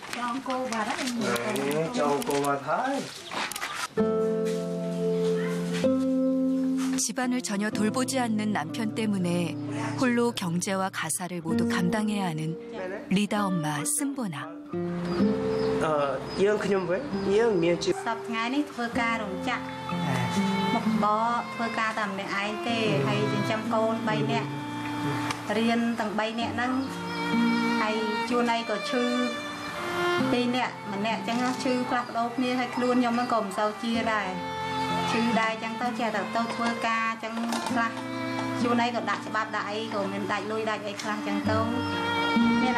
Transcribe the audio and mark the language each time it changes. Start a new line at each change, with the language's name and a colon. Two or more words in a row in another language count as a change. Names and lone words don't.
Korean: 집안을 전혀 돌보지 않는 남편 때문에 홀로 경제와 가사를 모두 감당해야 하는 리다 엄마 쓴보나. 이형 그냥 뭐해? 이형 미역집.
Khmer: សប្តាហ៍នេះធ្វើការរោងចក្រមកបរធ្វើការតែម្នាក់ឯងទេហើយចិញ្ចឹមកូន3នាក់រៀនទាំង3នាក់ហ្នឹងហើយជួនឯងក៏ឈឺ2នាក់ម្នាក់អញ្ចឹងឈឺផ្លាស់ប្ដូរគ្នាហើយ ខ្លួនខ្ញុំហ្នឹងក៏មិនសូវជាដែរឈឺដែរអញ្ចឹងទៅចេះតែទៅធ្វើការអញ្ចឹងខ្លះជួនឯងក៏ដាក់ច្បាប់ដាក់អីក៏មានដាច់លុយដាច់អីខ្លះអញ្ចឹងទៅមាន